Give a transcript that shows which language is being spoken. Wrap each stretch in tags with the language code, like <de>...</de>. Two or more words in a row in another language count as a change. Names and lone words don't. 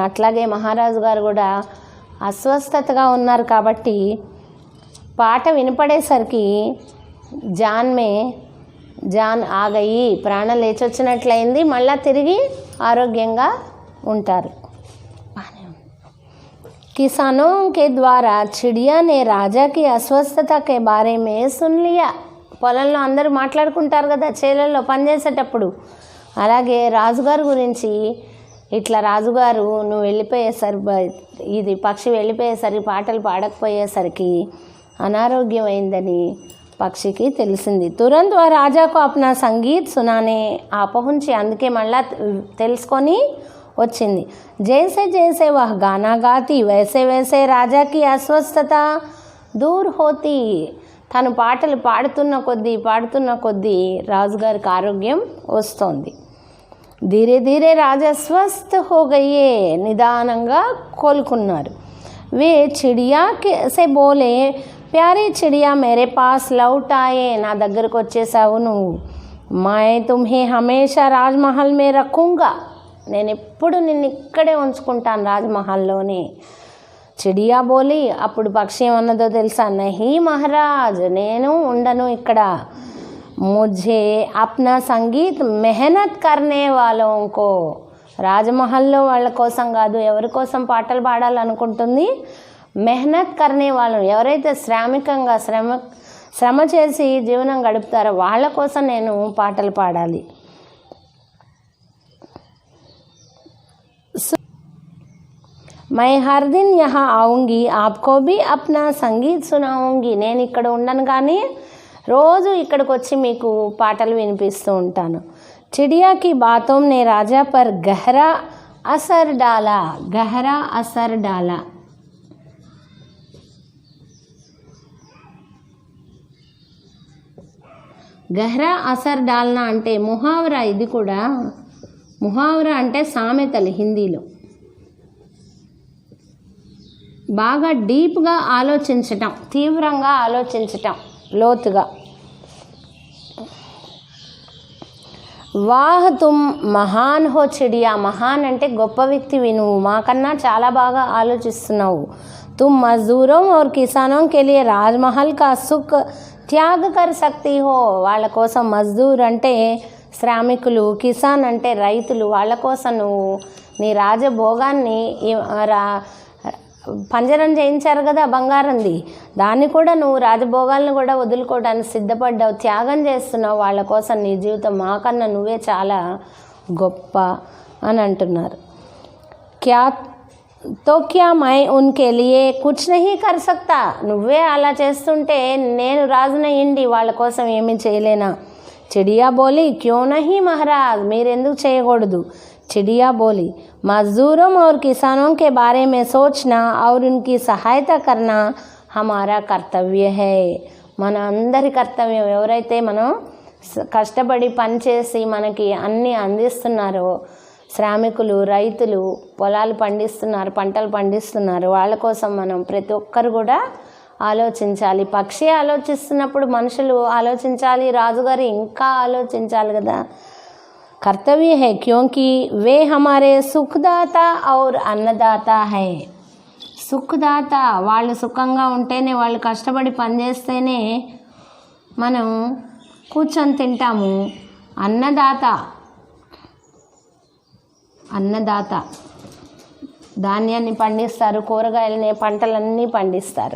<te>అట్లాగే మహారాజు గారు కూడా అస్వస్థతగా ఉన్నారు కాబట్టి పాట వినపడేసరికి</te> <hi>जान में जान आ गई,</hi> <te>ప్రాణం లేచి వచ్చినట్లయింది, మళ్ళీ తిరిగి ఆరోగ్యంగా ఉంటారు.</te> <hi>किसानों के द्वारा चिड़िया ने राजा की अस्वस्थता के बारे में सुन लिया.</hi> <te>పొలంలో అందరూ మాట్లాడుకుంటారు కదా చేలల్లో పనిచేసేటప్పుడు, అలాగే రాజుగారు గురించి ఇట్లా రాజుగారు నువ్వు వెళ్ళిపోయేసరికి, ఇది పక్షి వెళ్ళిపోయేసరికి, పాటలు పాడకపోయేసరికి అనారోగ్యమైందని పక్షికి తెలిసింది.</te> <hi>तुरंत वह राजा को अपना संगीत सुनाने आ पहुँची,</hi> <te>అందుకే మళ్ళా తెలుసుకొని వచ్చింది.</te> <hi>जैसे जैसे वह गाना गाती वैसे वैसे राजा की अस्वस्थता दूर होती.</hi> <te>తను పాటలు పాడుతున్న కొద్దీ రాజుగారికి ఆరోగ్యం వస్తోంది.</te> <hi>धीरे धीरे राजा स्वस्थ हो गए.</hi> <te>నిదానంగా కోలుకున్నారు.</te> <hi>वे चिड़िया से बोले प्यारी चिड़िया मेरे पास लौट आए.</hi> <te>నా దగ్గరకు వచ్చేసావు నువ్వు.</te> <hi>मैं तुम्हें हमेशा राजमहल में रखूँगा.</hi> <te>నేను ఎప్పుడు నిన్ను ఇక్కడే ఉంచుకుంటాను రాజ్మహల్లోనే.</te> <hi>चिड़िया बोली,</hi> <te>అప్పుడు పక్షి ఏమన్నదో తెలుసా?</te> <hi>नहीं महाराज,</hi> <te>నేను ఉండను ఇక్కడ.</te> <hi>मुझे अपना संगीत मेहनत करने वालों को,</hi> <te>రాజమహల్లో వాళ్ళ కోసం కాదు, ఎవరి కోసం పాటలు పాడాలనుకుంటుంది?</te> <hi>मेहनत करने</hi> <te>వాళ్ళు, ఎవరైతే శ్రామికంగా శ్రమ చేసి జీవనం గడుపుతారో వాళ్ళ కోసం నేను పాటలు పాడాలి.</te> <hi>मैं हर दिन यहाँ आऊँगी, आपको भी अपना संगीत सुनाऊँगी.</hi> <te>నేను ఇక్కడ ఉండను కానీ రోజు ఇక్కడికి వచ్చి మీకు పాటలు వినిపిస్తూ ఉంటాను.</te> <hi>चिड़िया की बातों ने राजा पर गहरा असर डाला, गहरा असर डाला. गहरा असर डालना</hi> <te>అంటే ముహావరా. ఇది కూడా ముహావరా అంటే సామెతలు హిందీలో. బాగా డీప్గా ఆలోచించటం, తీవ్రంగా ఆలోచించటం, లోతుగా.</te> <hi>वाह तुम महान हो चिड़िया,</hi> <te>మహాన్ అంటే గొప్ప వ్యక్తివి నువ్వు, మాకన్నా చాలా బాగా ఆలోచిస్తున్నావు.</te> <hi>तुम मज़दूरों और किसानों के लिए राजमहल का सुख त्याग कर सकती हो.</hi> <te>వాళ్ళ కోసం మజ్దూర్ అంటే శ్రామికులు, కిసాన్ అంటే రైతులు, వాళ్ళ కోసం నువ్వు నీ రాజభోగాన్ని పంజరం చేయించారు కదా బంగారంది, దాన్ని కూడా నువ్వు రాజభోగాలను కూడా వదులుకోవడానికి సిద్ధపడ్డావు, త్యాగం చేస్తున్నావు వాళ్ళ కోసం నీ జీవితం, మాకన్నా నువ్వే చాలా గొప్ప అని అంటున్నారు.</te> <hi>क्या मैं उनके लिए कुछ नहीं कर सकता,</hi> <te>నువ్వే అలా చేస్తుంటే నేను రాజునయ్యిండి వాళ్ళ కోసం ఏమీ చేయలేనా?</te> <hi>चिड़िया बोली क्यों नहीं महाराज,</hi> <te>మీరెందుకు చేయకూడదు?</te> <hi>चिड़िया बोली मजदूरों और किसानों के बारे में सोचना और उनकी सहायता करना हमारा कर्तव्य है.</hi> <te>మన అందరి కర్తవ్యం. ఎవరైతే మనం కష్టపడి పనిచేసి మనకి అన్నీ అందిస్తున్నారో, శ్రామికులు, రైతులు పొలాలు పండిస్తున్నారు, పంటలు పండిస్తున్నారు, వాళ్ళ కోసం మనం ప్రతి ఒక్కరు కూడా ఆలోచించాలి. పక్షి ఆలోచిస్తున్నప్పుడు మనుషులు ఆలోచించాలి, రాజుగారు ఇంకా ఆలోచించాలి కదా.</te> <hi>कर्तव्य है क्योंकि वे हमारे सुखदाता और अन्नदाता है.</hi> <te>సుఖదాత, వాళ్ళు సుఖంగా ఉంటేనే, వాళ్ళు కష్టపడి పనిచేస్తేనే మనం కూర్చొని తింటాము. అన్నదాత, అన్నదాత ధాన్యాన్ని పండిస్తారు, కూరగాయలని, పంటలన్నీ పండిస్తారు.</te>